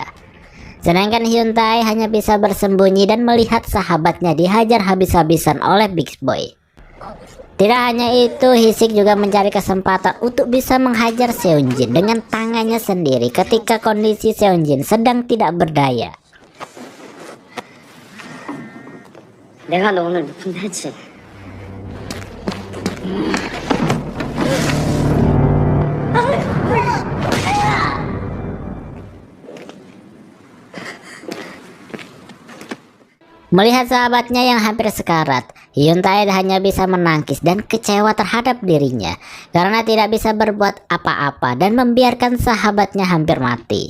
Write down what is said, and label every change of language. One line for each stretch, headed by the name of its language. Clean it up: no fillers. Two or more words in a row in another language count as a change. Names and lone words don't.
Indonesian: Sedangkan Hyuntae hanya bisa bersembunyi dan melihat sahabatnya dihajar habis-habisan oleh Big Boy. Tidak hanya itu, Hisik juga mencari kesempatan untuk bisa menghajar Seonjin dengan tangannya sendiri ketika kondisi Seonjin sedang tidak berdaya.
Korean: 내가 너 오늘 높은 데지.
Indonesian: Melihat sahabatnya yang hampir sekarat, Hyuntae hanya bisa menangkis dan kecewa terhadap dirinya karena tidak bisa berbuat apa-apa dan membiarkan sahabatnya hampir mati.